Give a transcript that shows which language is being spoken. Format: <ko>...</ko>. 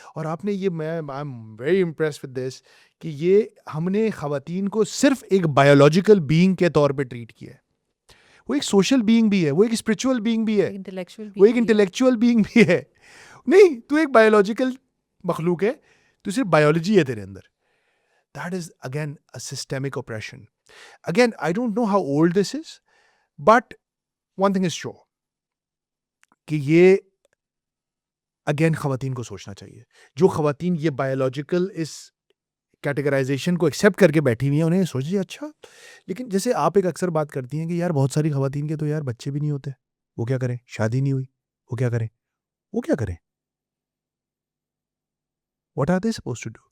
<ur>اور آپ نے یہ, میں</ur> <en>I am very impress with this,</en> <ur>کہ یہ ہم نے خواتین کو صرف ایک بایولوجیکل بینگ کے طور پہ ٹریٹ کیا ہے. وہ ایک سوشل بینگ بھی ہے, وہ ایک اسپرچول بینگ بھی ہے, انٹلیکچوئل وہ ایک انٹلیکچوئل بینگ بھی ہے. نہیں, تو ایک بایولوجیکل مخلوق ہے, تو صرف بایولوجی ہے تیرے اندر.</ur> <en>That is again a systemic oppression. Again, I don't know how old this is, but one thing is sure,</en> <ur>کہ یہ اگین خواتین کو سوچنا چاہیے. جو خواتین یہ بایولوجیکل اس کیٹیگرائزیشن کو ایکسیپٹ کر کے بیٹھی ہوئی ہیں, انہیں سوچ جی اچھا, لیکن جیسے آپ ایک اکثر بات کرتی ہیں کہ یار بہت ساری خواتین کے تو یار بچے بھی نہیں ہوتے, وہ کیا کریں, شادی نہیں ہوئی, وہ کیا کریں, وہ کیا کریں,</ur> <en>what are they supposed to do?</en>